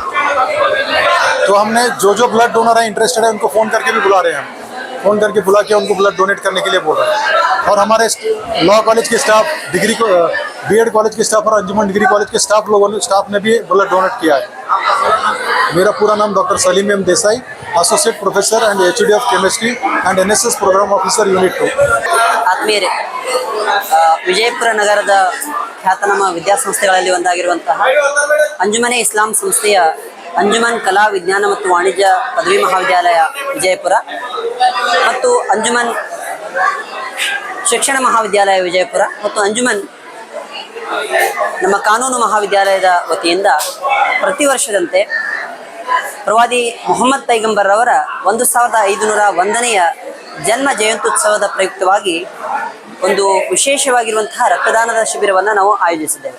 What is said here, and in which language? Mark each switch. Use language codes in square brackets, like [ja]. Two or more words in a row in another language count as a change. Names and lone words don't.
[hi] तो हमने जो जो [en] blood donor [hi] है इंटरेस्टेड है उनको फ़ोन करके भी बुला रहे हैं, हम फ़ोन करके बुला के उनको [en] blood donate [hi] करने के लिए बोल रहे हैं। और हमारे [en] law college [hi] के स्टाफ, [en] BEd college [hi] के स्टाफ और अंजुमन डिग्री कॉलेज के स्टाफ ने भी [en] blood donate [hi] किया है। मेरा पूरा नाम [en] डॉक्टर सलीम एम देसाई, Associate Professor and HOD of Chemistry and NSS Program Officer Unit 2. [kn] ಆತ್ಮೀಯರೇ, ವಿಜಯಪುರ ನಗರದ ಖ್ಯಾತನಾಮ ವಿದ್ಯಾಸಂಸ್ಥೆಗಳಲ್ಲಿ ಒಂದಾಗಿರುವಂತಹ ಅಂಜುಮನೆ ಇಸ್ಲಾಂ ಸಂಸ್ಥೆಯ ಅಂಜುಮನ್ ಕಲಾ ವಿಜ್ಞಾನ ಮತ್ತು ವಾಣಿಜ್ಯ ಪದವಿ ಮಹಾವಿದ್ಯಾಲಯ ವಿಜಯಪುರ ಮತ್ತು ಅಂಜುಮನ್ ಶಿಕ್ಷಣ ಮಹಾವಿದ್ಯಾಲಯ ವಿಜಯಪುರ ಮತ್ತು ಅಂಜುಮನ್ ನಮ್ಮ ಕಾನೂನು ಮಹಾವಿದ್ಯಾಲಯದ ವತಿಯಿಂದ ಪ್ರತಿ ವರ್ಷದಂತೆ ಪ್ರವಾದಿ ಮೊಹಮ್ಮದ್ ಪೈಗಂಬರ್ ಅವರ 1501ನೇ ಜನ್ಮ ಜಯಂತ್ಯುತ್ಸವದ ಪ್ರಯುಕ್ತವಾಗಿ ಒಂದು ವಿಶೇಷವಾಗಿರುವಂತಹ ರಕ್ತದಾನದ ಶಿಬಿರವನ್ನು ನಾವು ಆಯೋಜಿಸಿದ್ದೇವೆ.